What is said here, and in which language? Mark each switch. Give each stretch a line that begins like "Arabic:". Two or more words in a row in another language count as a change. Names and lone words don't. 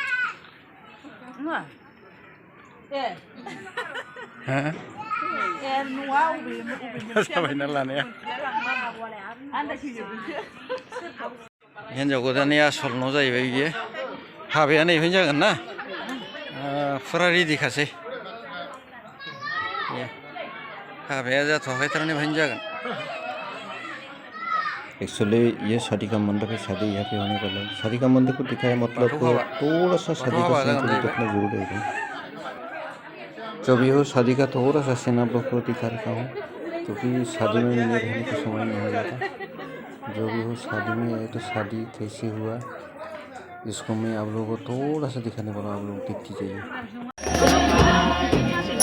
Bodo: जाबायना लानाया हिन्जाव गोदाननि आसल न' जाहैबाय बियो हाबाया नैबेनो जागोन ना फुरा रेडिखासै हाबाया जाथ'वाखै थारमाने बेहायनो जागोन
Hindi: एक्चुअली ये शादी का मंडप है शादी यहाँ पे होने वाला है शादी का मंडप को दिखाया मतलब थोड़ा सा शादी का सीन को देखना जरूर है जब ये हो शादी का थोड़ा सा सीन आप लोग को दिखा रखा हूँ क्योंकि शादी में मेरे रहने का समय नहीं हो जाता जो भी हो शादी में आए तो शादी कैसे हुआ इसको मैं आप लोगों को थोड़ा सा दिखाने वाला आप लोग देखती जाइए